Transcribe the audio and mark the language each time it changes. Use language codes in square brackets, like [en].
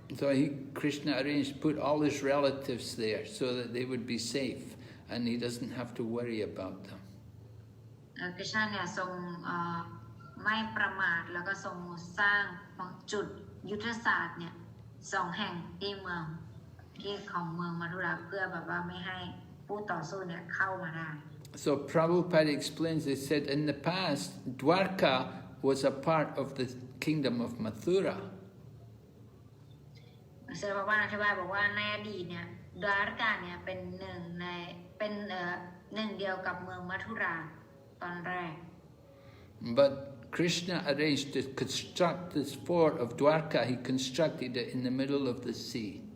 [en] So Krishna arranged to put all his relatives there so that they would be safe and he doesn't have to worry about them. [th] กฤษณาเนี่ยทรงไม่ประมาทแล้วก็ทรงสร้างจุดยุทธศาสตร์เนี่ย2 แห่งที่เมืองของเมืองมัทุราเพื่อแบบว่าไม่ให้ผู้ต่อสู้เนี่ยเข้ามาได้ [en] So Prabhupada explains, he said, in the past, Dvārakā was a part of the kingdom of Mathura. [th] เสด็จพระบาทอธิบายบอกว่าในอดีตเนี่ยดวารกาเนี่ยเป็นหนึ่งเดียวกับเมืองมัทุราตอนแรก [en] But Krishna arranged to construct this fort of Dvārakā. He constructed it in the middle of the sea.